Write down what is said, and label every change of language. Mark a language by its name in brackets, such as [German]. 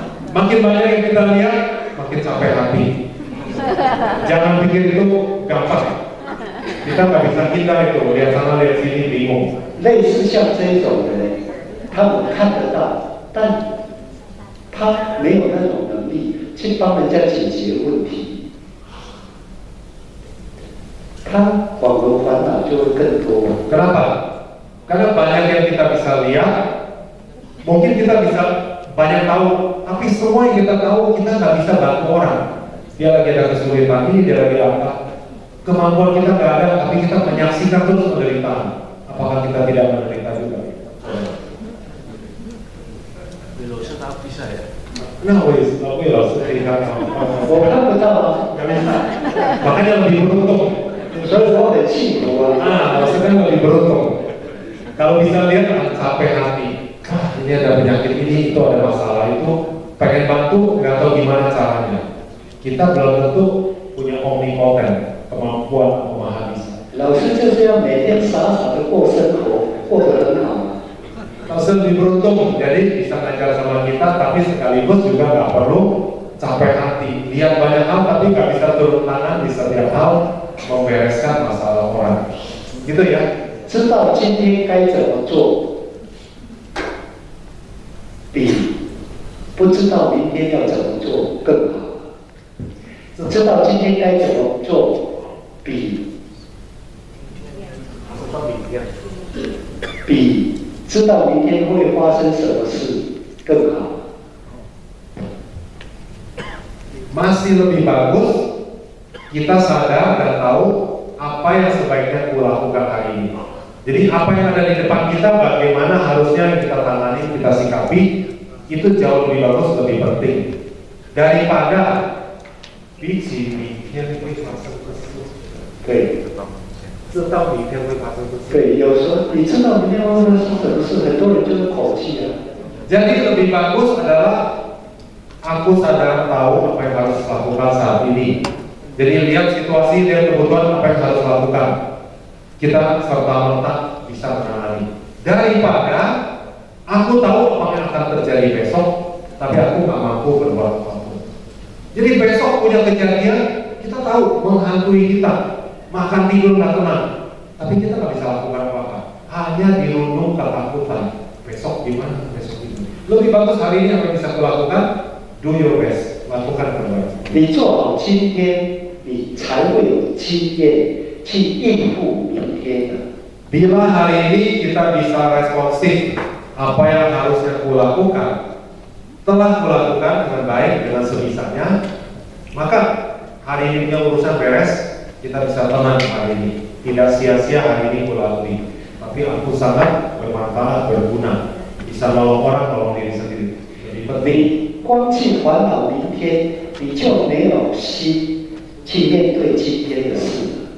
[Indonesian] Makin banyak yang kita lihat, makin capek hati. Jangan pikir itu gampang. Kita nggak bisa kita itu lihat sana lihat sini bingung. [Chinese] 类似像这一种的人，他们看得到，但他没有那种能力去帮人家解决问题，他反而烦恼就会更多。 [Indonesian] Kenapa? Karena banyak yang kita bisa lihat, mungkin kita bisa banyak tahu, tapi semua yang kita tahu kita nggak bisa bantu orang. Dia lagi ada kesulitan ini, dia lagi apa? Kemampuan kita nggak ada, tapi kita menyaksikan terus penderitaan. Apakah kita tidak menderita juga? bisa ya? [Chinese] 那我也老师可以看到，我看不到啊， [Indonesian] makanya lebih beruntung. [Chinese] 所以我很幸福啊。 [Indonesian] 老师kan lebih beruntung. Kalau bisa lihat akan capek hati. Ini ada penyakit ini, itu ada masalah itu, pengen bantu, nggak tahu gimana caranya. Kita belum tentu punya omnipotent, kemampuan memahami. [Chinese] 老师就是要每天傻傻的过生活，过得很好。 [Indonesian] Langsung lebih beruntung, jadi bisa ngajar sama kita, tapi sekaligus juga nggak perlu capek hati. Lihat banyak hal, tapi nggak bisa turun tangan di setiap hal membereskan masalah orang. Gitu ya. [Chinese] 知道今天该怎么做，比不知道明天要怎么做更好，知道今天该怎么做比知道明天会发生什么事更好。 [Indonesian] Masih lebih bagus kita sadar dan tahu apa yang sebaiknya kulakukan hari ini. Jadi apa yang ada di depan kita, bagaimana harusnya kita tangani, kita sikapi, itu jauh lebih bagus, lebih penting daripada biji [Chinese] 明天会发生的事。对，知道明天会发生的事。对，有时候你知道明天会发生什么事，很多人就是口气啊。 [Indonesian] Jadi lebih bagus adalah aku sadar tahu apa yang harus lakukan saat ini. Jadi lihat situasi dan kebutuhan apa yang harus lakukan. Kita serta-merta bisa menangani. Daripada aku tahu apa yang akan terjadi besok, tapi aku nggak mampu berbuat apapun. Jadi besok punya kejadian, kita tahu menghantui kita, makan tidur nggak tenang, tapi kita nggak bisa lakukan apa-apa. Hanya dirundung ketakutan. Besok gimana? Besok gimana? Lebih bagus hari ini apa yang bisa aku lakukan? [English] Do your best, [Indonesian] lakukan terbaik. [Chinese] 你做好今天，你才会有经验去应付明天的。 [Indonesian] Bila hari ini kita bisa responsif apa yang harusnya kulakukan, telah kulakukan dengan baik dengan sebisanya, maka hari ini urusan beres, kita bisa tenang hari ini. Tidak sia-sia hari ini kulakui, tapi aku sangat bermanfaat, berguna, bisa nolong orang, nolong diri sendiri. Jadi penting. [Chinese] 光去烦恼明天，你就没有心去面对今天的事。